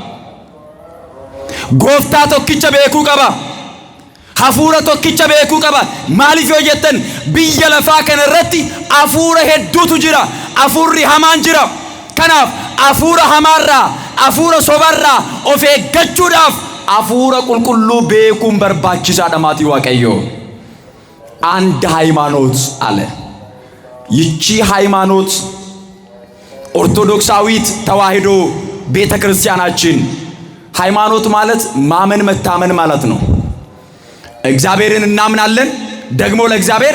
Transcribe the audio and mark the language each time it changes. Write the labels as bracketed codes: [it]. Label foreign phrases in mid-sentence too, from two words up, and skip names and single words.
[om] Gooftaa tokkicha beekuu qaba. Hafuura tokkicha beekuu qaba. Maaliif yoo jettan biyya lafaa kanarratti hafuura hedduutu jira. Hafuurri hamaan jira. Kanaaf hafuura hamaarraa, hafuura sobarraa of eeggachuudhaaf hafuura qulqulluu beekuun barbaachisaadha maatii Waaqayyoo። [am] አንድ ሃይማኖት አለ። ይቺ ሃይማኖት ኦርቶዶክሳዊት ተዋሕዶ ቤተክርስቲያናችን ሃይማኖት ማለት ማመን መታመን ማለት ነው። እግዚአብሔርን እናምናለን፣ ደግሞ ለእግዚአብሔር